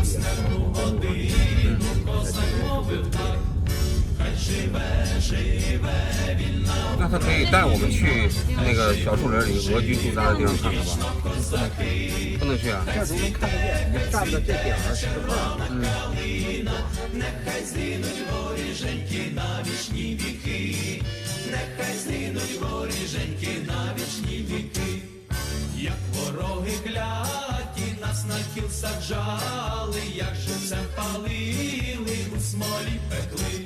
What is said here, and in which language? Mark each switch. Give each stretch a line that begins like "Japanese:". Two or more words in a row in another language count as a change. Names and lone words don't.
Chinese: 那他可以带我们去那个小树林里俄军驻扎的地方看看吧？不能去啊！这都能看得见，你站在这点儿吃饭。
Ukrainian: Як вороги кляті, нас на кіл саджали, як живцем палили, у смолі пекли.